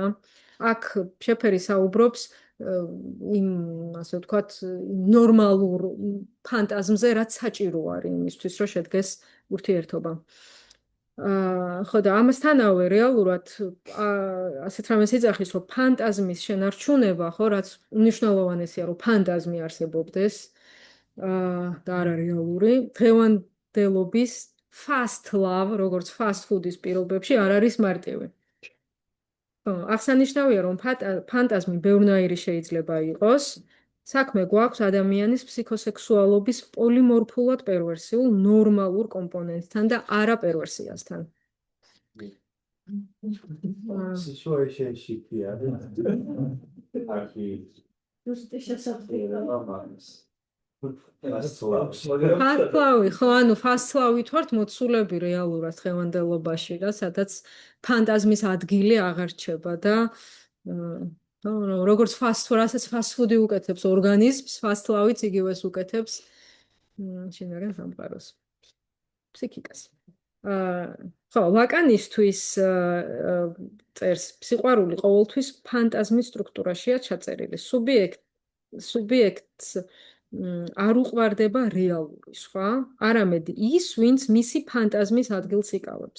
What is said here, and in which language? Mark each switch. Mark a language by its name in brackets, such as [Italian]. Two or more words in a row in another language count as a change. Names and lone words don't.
[Georgian] აქ შეფერი საუბრობს იმ ასე ვთქვათ ნორმალურ ფანტაზმზე, რაც საჭირო არის იმისთვის, რომ შედგეს ურთიერთობა. ხო და ამასთანავე რეალურად ასეთ რამეს იძახის, რომ ფანტაზმის შენარჩუნება, ხო, რაც უნიშნელოვანესია, რომ ფანტაზმი არსებობდეს და არა რეალური, დღევანდელობის [English] fast love, [Georgian] როგორც [English] fast food-ის [Georgian] პირობებში არ არის მარტივი. აღსანიშნავია, რომ ფანტაზმი ბევრნაირი შეიძლება იყოს. საქმე გვაქვს ადამიანის ფსიქოსექსუალობის პოლიმორფულად პერვერსიულ ნორმალურ კომპონენტთან და არა პერვერსიასთან. Situationship-ი არის. Აქი ზუსტი შესაძლებელი. ფასტლავი, ხო, ანუ ფასტლავით ვართ მოცულები რეალურად დღევანდელობაში და სადაც ფანტაზმის ადგილი აღარ რჩება და როგორც რასაც [English] fast food-ი [Georgian] უკეთებს ორგანიზმს, fast-ლავიც იგივეს უკეთებს შინაგან სამყაროს, ფსიქიკას. ხო, ლაკანისთვის წერს სიყვარული ყოველთვის ფანტაზმის სტრუქტურაშია ჩაწერილი. სუბიექტს არ უყვარდება რეალური სხვა, არამედ ის, ვინც მისი ფანტაზმის ადგილს იკავებს.